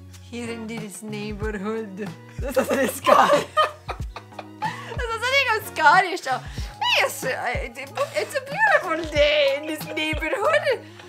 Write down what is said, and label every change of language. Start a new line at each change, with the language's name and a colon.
English: Here in this neighborhood.
French: Ça sonne Scottish. Ça sonne comme Scottish.
English: Genre, yes, it's a beautiful day in this neighborhood.